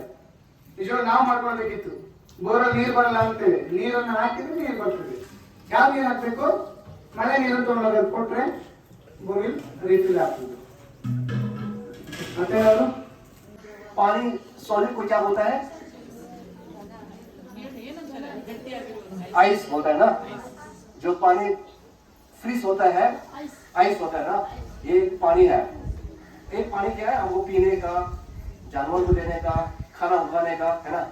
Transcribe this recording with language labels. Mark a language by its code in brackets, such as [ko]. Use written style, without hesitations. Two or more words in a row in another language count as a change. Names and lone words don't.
[kn] ನಿಜವಾಗ ನಾವು ಮಾಡ್ಕೊಳ್ಬೇಕಿತ್ತು. ಬೋರಲ್ಲಿ ನೀರು ಬರಲ್ಲ ಅಂತೇಳಿ ನೀರನ್ನು ಹಾಕಿದ್ರೆ ನೀರು ಬರ್ತದೆ. ಯಾವ ನೀರು ಹಾಕ್ಬೇಕು? ಮಳೆ ನೀರನ್ನು ತಗೊಂಡೋಗೋದು ಕೊಟ್ರೆ ಬೋರಿಲ್ ರೀಫಿಲ್ ಆಗ್ತದೆ. ಮತ್ತೆ ಯಾರು [hi] पानी सॉलिड को क्या बोलता है? आइस बोलता है ना. जो पानी फ्रीज होता है आइस होता है ना, ये पानी है. एक पानी क्या है? हमको पीने का, जानवर को लेने का, खाना उगाने का, है ना.